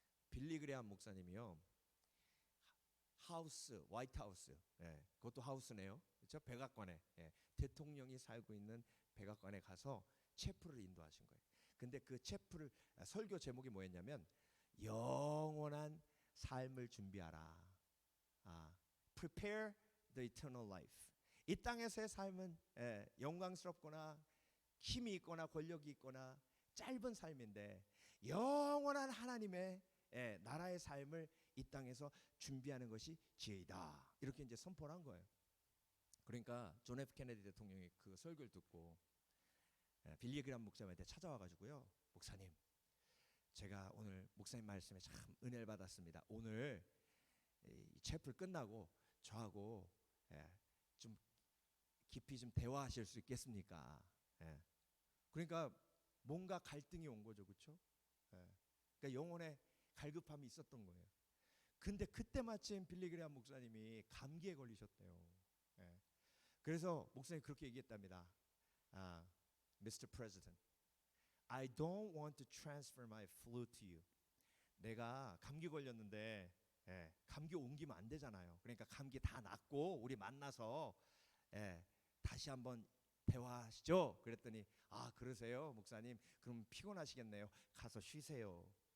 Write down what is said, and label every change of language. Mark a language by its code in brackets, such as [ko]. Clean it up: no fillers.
[ko] 빌리 그레함 목사님이요, 화이트 하우스, 그것도 하우스네요, 그렇죠? 백악관에, 대통령이 살고 있는 백악관에 가서 채플을 인도하신 거예요. 근데 그 채플을, 설교 제목이 뭐였냐면 영원한 삶을 준비하라. [en] Prepare the eternal life. [ko] 이 땅에서의 삶은 영광스럽거나 힘이 있거나 권력이 있거나 짧은 삶인데 영원한 하나님의 나라의 삶을 이 땅에서 준비하는 것이 지혜이다. 이렇게 이제 선포를 한 거예요. 그러니까 존 F 케네디 대통령이 그 설교를 듣고 빌리 그레함 목사님한테 찾아와 가지고요, 목사님, 제가 오늘 목사님 말씀에 참 은혜를 받았습니다. 오늘 이 채플 끝나고 저하고 좀 깊이 좀 대화하실 수 있겠습니까? 그러니까 뭔가 갈등이 온 거죠, 그렇죠? 그러니까 영혼의 갈급함이 있었던 거예요. 근데 그때 마침 빌리 그레함 목사님이 감기에 걸리셨대요. 그래서 목사님이 그렇게 얘기했답니다. [en] Mr. President, I don't want to transfer my flu to you. [ko] 내가 감기 걸렸는데 감기 옮기면 안 되잖아요. 그러니까 감기 다 낫고 우리 만나서 다시 한번 대화하시죠. 그랬더니 그러세요 목사님, 그럼 피곤하시겠네요, 가서 쉬세요.